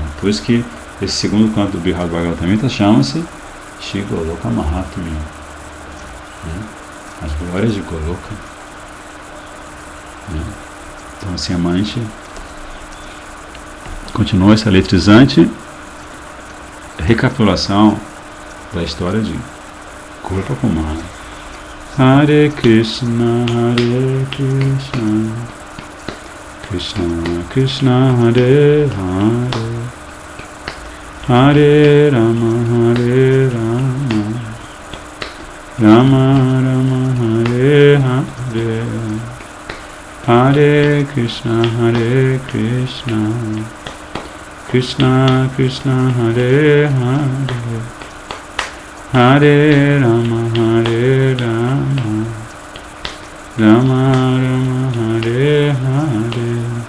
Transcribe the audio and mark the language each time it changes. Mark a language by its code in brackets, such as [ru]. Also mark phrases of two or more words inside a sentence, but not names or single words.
[pt] Por isso que esse segundo canto do Brihad Bhagavatamrita chama-se Shri Goloka Mahatmya, né? As glórias de Goloka, né? Então assim a mãe continua essa eletrizante recapitulação da história de Gopa Kumar. [sa] हरे कृष्ण, कृष्ण कृष्ण, हरे हरे, हरे राम, राम राम, हरे हरे, हरे कृष्ण, कृष्ण कृष्ण, हरे हरे, हरे राम, राम राम, हरे हरे.